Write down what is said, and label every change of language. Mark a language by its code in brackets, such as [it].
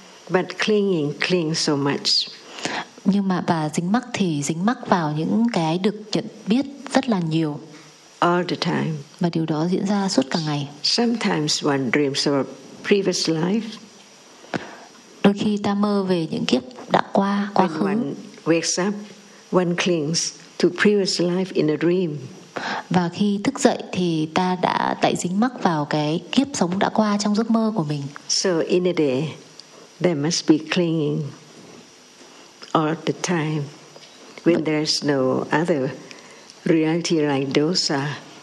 [en] But clinging, cling so much. [vi] Nhưng mà bà dính mắc thì dính mắc vào những cái được nhận biết rất là nhiều. [en] All the time. [vi] Và điều đó diễn ra suốt cả ngày. [en] Sometimes one dreams of a previous life. [vi] Đôi khi ta mơ về những kiếp đã qua, quá khứ. [en] When one wakes up, one clings to previous life in a dream. [vi] Và khi thức dậy thì ta đã lại dính mắc vào cái kiếp sống đã qua trong giấc mơ của mình. [en] So in a day, there must be clinging all the time when there is no other reality like dosa.